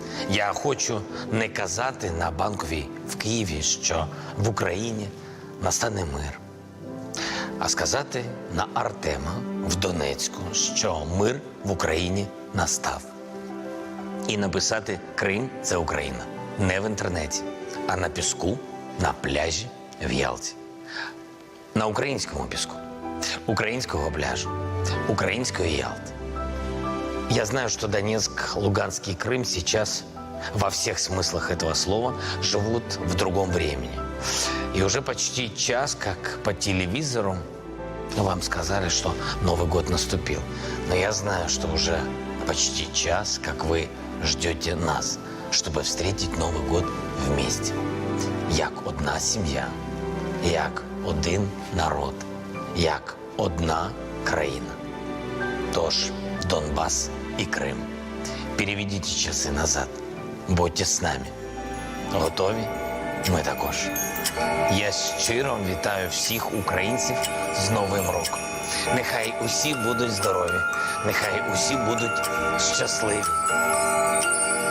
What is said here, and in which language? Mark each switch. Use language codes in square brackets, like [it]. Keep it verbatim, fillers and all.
[uk] Я хочу не казати на Банковій в Києві, що в Україні настане мир, а сказати на Артема в Донецьку, що мир в Україні настав. І написати «Крим – це Україна» не в інтернеті, а на піску, на пляжі в Ялті. На українському піску, українського пляжу, української Ялти. [ru] Я знаю, что Донецк, Луганск и Крым сейчас во всех смыслах этого слова живут в другом времени. И уже почти час, как по телевизору, вам сказали, что Новый год наступил. Но я знаю, что уже почти час, как вы ждете нас, чтобы встретить Новый год вместе. [uk] Як одна сім'я, як один народ, як одна країна. Тож, [ru] Донбасс и Крым, переведите часы назад. [uk] Будьте з нами. Готові? Ми також. Я щиро вітаю всіх українців з Новим роком. Нехай усі будуть здорові, нехай усі будуть щасливі.